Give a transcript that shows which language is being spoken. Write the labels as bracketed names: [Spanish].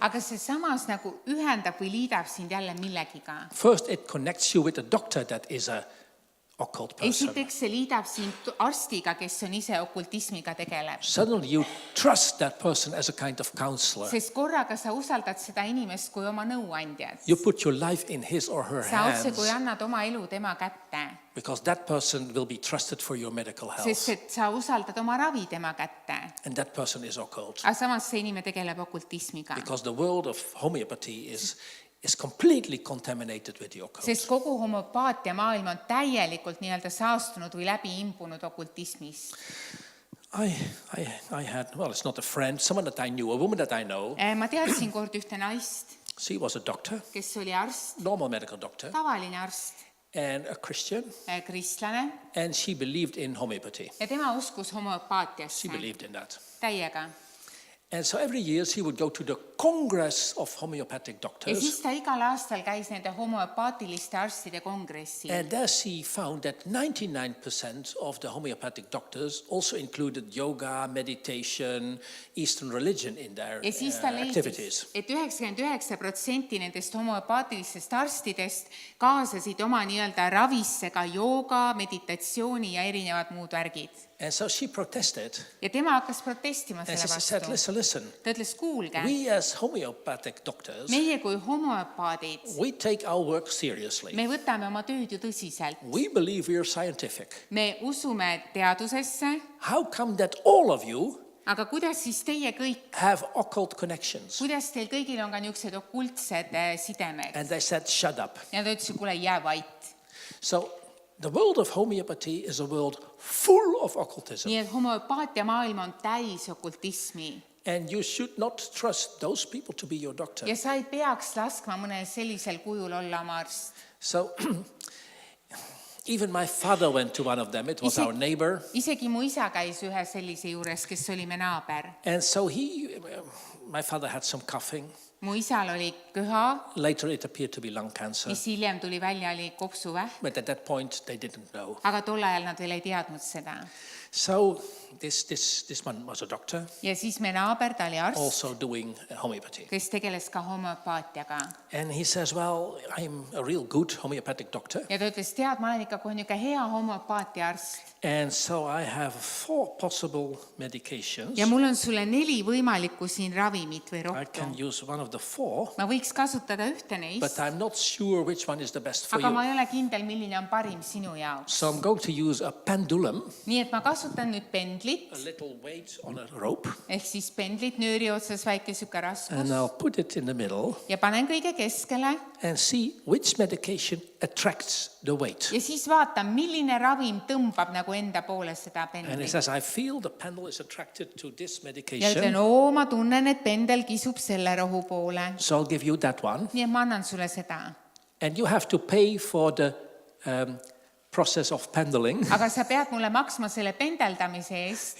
[Estonian] Aga see samas nagu ühendab või liidab sind jälle millegiga. [English] First, it connects you with a doctor that is a occult person. [Estonian] Esiteks see liidab sind arstiga, kes on ise okultismiga tegeleb. [English] Suddenly you trust that person as a kind of counselor. [Estonian] Sest korraga sa usaldad seda inimest kui oma nõuandjat. [English] You put your life in his or her [Estonian] Sa otse kui [English] hands [Estonian] annad oma elu tema kätte. [English] because that person will be trusted for your medical [Estonian] Sest et sa usaldad oma ravi tema kätte. [English] And that person is occult. [Estonian] Aga samas see inimene tegeleb okultismiga. [English] Because the world of homeopathy is completely contaminated with the occult. [Estonian] Sest kogu homöopaatia maailm on täielikult nii-öelda saastunud või läbi imbunud okultismis. [English] I had, well, it's not a friend, someone that I knew, a woman that I know. [Estonian] Ma teadsin kord ühte naist, [English] She was a doctor, [Estonian] kes oli arst, [English] normal medical doctor, [Estonian] tavaline arst. [English] and a Christian, [Estonian] kristlane [English] and she believed in homeopathy. [Estonian] ja tema uskus homopaatiasse [English] She believed in that. [Estonian] täiega. [English] And so every year she would go to the Congress of Homeopathic [Estonian] Ja [English] Doctors, [Estonian] siis ta igal aastal käis nende homopaatiliste arstide kongressil. [English] and there she found that 99% of the homeopathic doctors also included yoga, meditation, Eastern religion in their [Estonian] Ja siis ta [English] activities. [Estonian] leidis, et 99% nendest homopaatilistest arstidest kaasasid oma nii-öelda ravisse ka jooga, meditatsiooni ja erinevad muud värgid. [English] And so she protested, [Estonian] Ja tema hakkas protestima [English] and [Estonian] selle [English] she said, [Estonian] vastu. [English] listen, [Estonian] Ta ütles, kuulge, [English] we as homeopathic doctors, [Estonian] meie kui homopaadid, [English] we take our work seriously. [Estonian] me võtame oma tööd ju tõsiselt. [English] We believe we are scientific. [Estonian] Me usume teadusesse, [English] How come that all of you [Estonian] aga kuidas siis teie kõik, [English] have occult connections? [Estonian] kuidas teil kõigil on ka niisugused okultsed sidemed? [English] And they said, shut up. [Estonian] Ja ta ütles, kuule, jää vait. [English] So the world of homeopathy is a world full of occultism. [Estonian] Nii et homopaatia maailm on täis okultismi. [English] And you should not trust those people to be your doctor. [Estonian] Ja sa ei peaks laskma mõnel sellisel kujul olla oma arst. [English] So even my father went to one of them. It was our neighbor. [Estonian] Isegi mu isa käis ühe sellise juures, kes oli me naaber. [English] And so my father had some coughing. [Estonian] Mu isal oli köha, [English] Later it appeared to be lung cancer. [Estonian] mis hiljem tuli välja, oli kopsuvähk, [English] But at that point they didn't know. [Estonian] aga tol ajal nad veel ei teadnud seda. [English] So this man was a doctor, [Estonian] Ja siis me naaber, ta oli arst, [English] also doing homeopathy. [Estonian] kes tegeles ka homopaatiaga. [English] And he says, well, I'm a real good homeopathic doctor. [Estonian] Ja ta ütles, tead, ma olen ikka kohe niisugune hea homopaatia arst. [English] And so I have 4 possible medications. [Estonian] Ja mul on sulle 4 võimalikku siin ravimit või [English] I [Estonian] rohtu. [English] can use one of the 4, [Estonian] Ma võiks kasutada ühte [English] but [Estonian] neist, [English] I'm not sure which one is the best for [Estonian] aga ma [English] you. [Estonian] ei ole kindel, milline on parim sinu jaoks. [English] So I'm going to use a pendulum, [Estonian] Nii et ma kasutan nüüd pendlit, [English] a little weight on a rope, [Estonian] ehk siis pendlit nööri otsas väike süke [English] and [Estonian] raskus [English] I'll put it in the middle [Estonian] ja panen kõige keskele [English] and see which medication attracts the weight. [Estonian] ja siis vaatan, milline ravim tõmbab nagu enda poole seda [English] And it [Estonian] pendlit. [English] says, I feel the pendle is attracted to this [Estonian] Ja ütlen, [English] medication, [Estonian] ma tunnen, et pendel kisub selle rohu poole. [English] so I'll give you that one. [Estonian] Nii et ma annan sulle seda. [English] And you have to pay for the process of pendling. [Estonian] Aga sa pead mulle maksma selle pendeldamise eest.